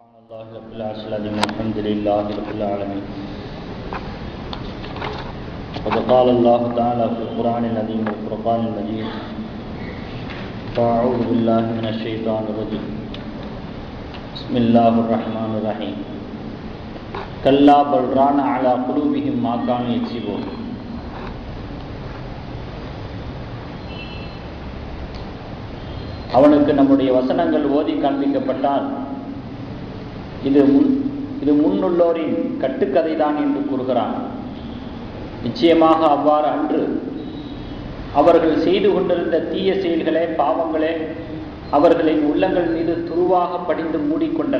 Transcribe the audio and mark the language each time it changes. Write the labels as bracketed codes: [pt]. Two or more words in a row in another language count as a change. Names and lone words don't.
[ar] الله رب العالمين الحمد لله رب العالمين. وقد قال الله تعالى في القرآن العظيم والفرقان المجيد: فأعوذ بالله من الشيطان الرجيم. بسم الله الرحمن الرحيم. كلا بل ران على قلوبهم ما كانوا يكسبون. [ta] அவனுக்கு நம்முடைய வசனங்கள் ஓதி காண்பிக்கப்பட்டால் இது முன்னுள்ளோரின் கட்டுக்கதை தான் என்று கூறுகிறான். நிச்சயமாக அவ்வாறு அன்று அவர்கள் செய்து கொண்டிருந்த தீய செயல்களே, பாவங்களே அவர்களின் உள்ளங்கள் மீது துருவாக படிந்து மூடிக்கொண்டன.